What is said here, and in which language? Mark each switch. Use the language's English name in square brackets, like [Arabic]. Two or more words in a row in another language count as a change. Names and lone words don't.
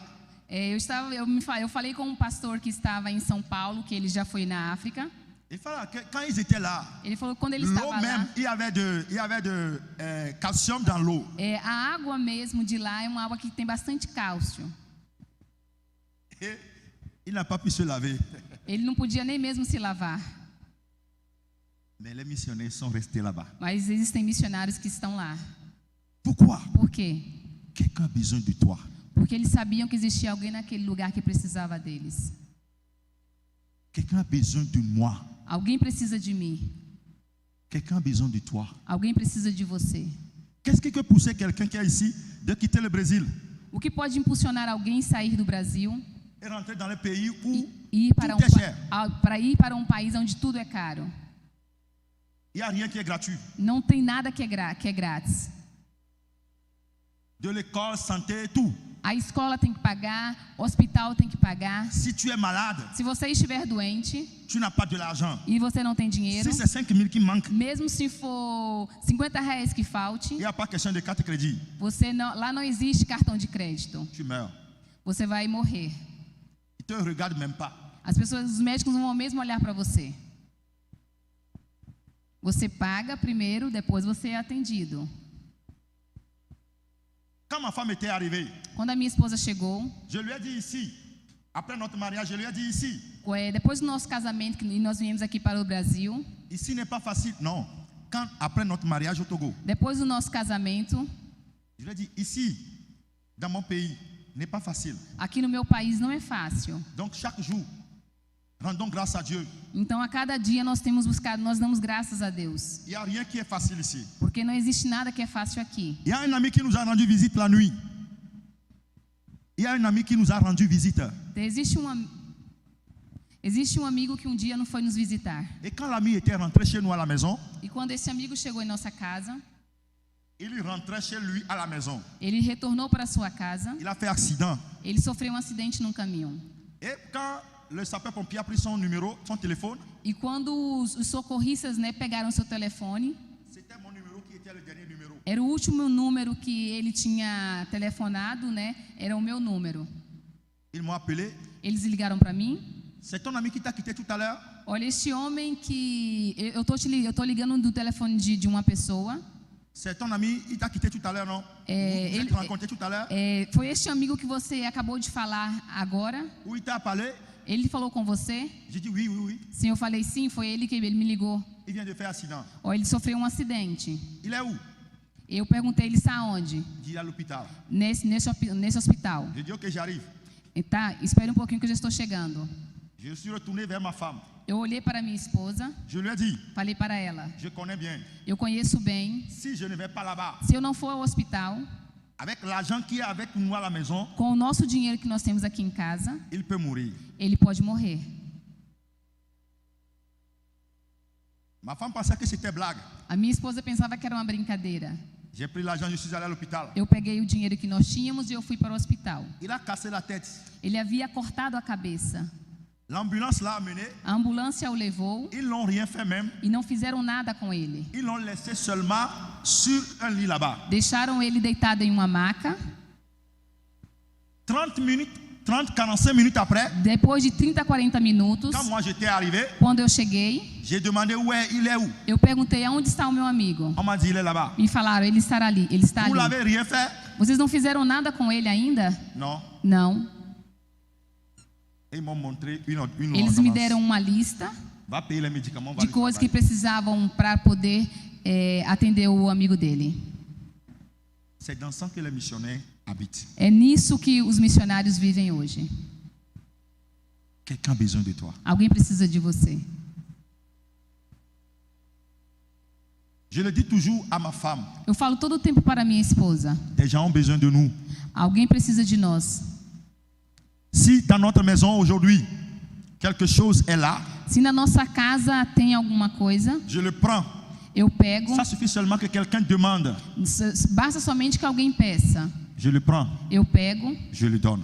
[Portuguese] Eu falei com um pastor que estava em São Paulo, que ele já foi na África. [French] Il fala que quand ils étaient là, [Portuguese] Ele falou que quando ele [French] l'eau [Portuguese] estava [French] même, [Portuguese] lá, [French] il y avait de calcium dans l'eau. [Portuguese] a água mesmo de lá é uma água que tem bastante cálcio. [French] Et il n'a pas pu se laver. [Portuguese] Ele não podia nem mesmo se lavar. [French] Mais les missionnaires sont restés là-bas. [Portuguese] Mas existem missionários que estão lá. [French] Pourquoi? [Portuguese] Por quê? [French] Quelqu'un a besoin de toi. [Portuguese] Porque eles sabiam que existia alguém naquele lugar que precisava deles. [French] Quelqu'un a besoin de moi. [Portuguese] Alguém precisa de mim. [French] Quelqu'un a besoin de toi. [Portuguese] Alguém precisa de você. [French] Qu'est-ce qui peut pousser quelqu'un qui est ici de quitter le Brésil [Portuguese] O que pode impulsionar alguém a sair do Brasil [French] et rentrer dans le pays où [Portuguese] e ir para [French] tout est cher? [Portuguese] para um país onde tudo é caro? [French] Il n'y a rien qui est gratuit. [Portuguese] Não tem nada que é grátis. [French] De l'école, santé, tout. [Portuguese] A escola tem que pagar, o hospital tem que pagar. [French] Si tu es malade, [Portuguese] Se você estiver doente [French] tu n'as pas de l'argent. [Portuguese] e você não tem dinheiro, [French] Si c'est 5 000 qui manquent, [Portuguese] mesmo se for R$50 que falte, [French] il n'y a pas question de carte de crédit. [Portuguese] lá não existe cartão de crédito. [French] Tu meurs. [Portuguese] Você vai morrer. [French] Ils ne te regardent même pas. [Portuguese] Os médicos não vão mesmo olhar para você. Você paga primeiro, depois você é atendido. [French] Quand ma femme était arrivée, [Portuguese] Quando a minha esposa chegou, [French] je lui ai dit ici, Après notre mariage, je lui ai dit ici. [Portuguese] Depois do nosso casamento, que nós viemos aqui para o Brasil. [French] Ici n'est pas facile, non. Quand après notre mariage au Togo. [Portuguese] Depois do nosso casamento. [French] Je lui ai dit ici, dans mon pays, n'est pas facile. [Portuguese] Aqui no meu país não é fácil. [French] Donc chaque jour, rendons grâce à Dieu. [Portuguese] Então a cada dia nós temos buscado, nós damos graças a Deus. [French] Il y a rien qui est facile ici. [Portuguese] Porque não existe nada que é fácil aqui. [French] Il y a un ami qui nous a rendu visite la nuit. Il y a un ami qui nous a rendu visite. [Portuguese] Existe um amigo que um dia não foi nos visitar. [French] Et quand l'ami était rentré chez nous à la maison, [Portuguese] e quando esse amigo chegou em nossa casa, [French] il rentrait chez lui à la maison. [Portuguese] Ele retornou para sua casa. [French] Il a fait accident. [Portuguese] Ele sofreu acidente num caminhão. [French] Et quand le sapeur-pompier a pris son numéro, son téléphone, [Portuguese] e quando os socorristas, pegaram seu telefone, [French] c'était mon numéro qui était le dernier numéro. [Portuguese] Era o último número que ele tinha telefonado, Era o meu número. [French] Ils m'ont appelé. [Portuguese] Eles ligaram para mim. [French] C'est ton ami qui t'a quitté tout à l'heure? [Portuguese] Olha, este homem que eu tô ligando do telefone de uma pessoa. [French] C'est ton ami, il t'a quitté tout à l'heure, non? Vous êtes rencontré tout à l'heure? [Portuguese] Foi este amigo que você acabou de falar agora? [French] Ou il t'a parlé? [Portuguese] Ele falou com você? [French] J'ai dit oui, oui, oui. [Portuguese] Sim, eu falei sim, foi ele que ele me ligou. [French] Il vient de faire accident. [Portuguese] Ele sofreu um acidente. [French] Il est où? [Portuguese] Eu perguntei, ele está onde? [French] Il est à l'hôpital. [Portuguese] Nesse hospital. [French] J'ai dit ok, j'arrive. [Portuguese] Tá, espere um pouquinho que eu já estou chegando. [French] Je suis retourné vers ma femme. [Portuguese] Eu olhei para minha esposa. [French] Je lui ai dit. [Portuguese] Falei para ela. [French] Je connais bien. [Portuguese] Eu conheço bem. [French] Si je ne vais pas là-bas. [Portuguese] Se eu não for ao hospital. [French] Avec l'argent qui est avec nous à la maison. [Portuguese] Com o nosso dinheiro que nós temos aqui em casa. [French] Il peut mourir. [Portuguese] Ele pode morrer. [French] Ma femme pensait que c'était blague. [Portuguese] A minha esposa pensava que era uma brincadeira. [French] J'ai pris l'argent, je suis allé à l'hôpital. [Portuguese] Eu peguei o dinheiro que nós tínhamos e eu fui para o hospital. [French] Il a cassé la tête. [Portuguese] Ele havia cortado a cabeça. [French] L'ambulance l'a amené. [Portuguese] A ambulância o levou. [French] Ils n'ont rien fait même. [Portuguese] E não fizeram nada com ele. [French] Ils l'ont laissé seulement sur un lit là-bas. [Portuguese] Deixaram ele deitado em uma maca. [French] 45 minutes après. [Portuguese] Depois de 30 a 40 minutos. [French] Quand moi j'étais arrivé. [Portuguese] Quando eu cheguei. [French] J'ai demandé il est où? [Portuguese] Eu perguntei aonde está o meu amigo. [French] On m'a dit il est là-bas. [Portuguese] Me falaram, ele estará ali, ele está ali. [French] Vous l'avez rien fait? [Portuguese] Vocês não fizeram nada com ele ainda? Não. Não. [French] Ils m'ont montré une [Portuguese] Eles me deram uma lista de coisas que precisavam para poder atender o amigo dele. [French] C'est dans ça que les missionnaires habitent. [Portuguese] É nisso que os missionários vivem hoje. [French] Quelqu'un a besoin de toi. [Portuguese] Alguém precisa de você. [French] Je le dis toujours à ma femme. [Portuguese] Eu falo todo o tempo para minha esposa. [French] Des gens ont besoin de nous. [Portuguese] Alguém precisa de nós. [French] Si dans notre maison aujourd'hui quelque chose est là, [Portuguese] se na nossa casa tem alguma coisa, [French] je le prends. [Portuguese] Eu pego. [French] Ça suffit seulement que quelqu'un demande. [Portuguese] Basta somente que alguém peça. [French] Je le prends. [Portuguese] Eu pego. [French] Je le donne.